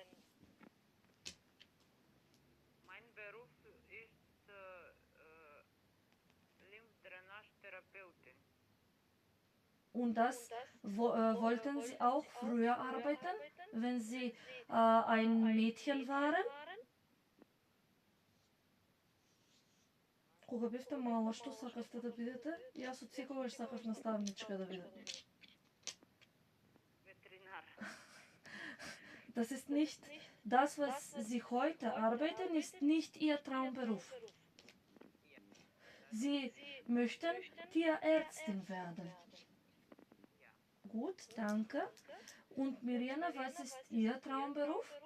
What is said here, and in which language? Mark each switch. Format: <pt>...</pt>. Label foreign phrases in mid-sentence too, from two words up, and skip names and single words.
<de>Mein Beruf ist Lymphdrainage-Therapeutin. Und das wollten Sie auch früher arbeiten, wenn Sie ein Mädchen waren?</de> <mk>Кога бевте мала, што сакавте да бидете? Јас од секогаш сакав наставничка да бидам. Veterinar.</mk> <de>Das ist nicht das, was Sie heute arbeiten, ist nicht Ihr Traumberuf. Sie möchten Tierärztin werden. Gut, danke. Und Mirjana, was ist Ihr Traumberuf?</de>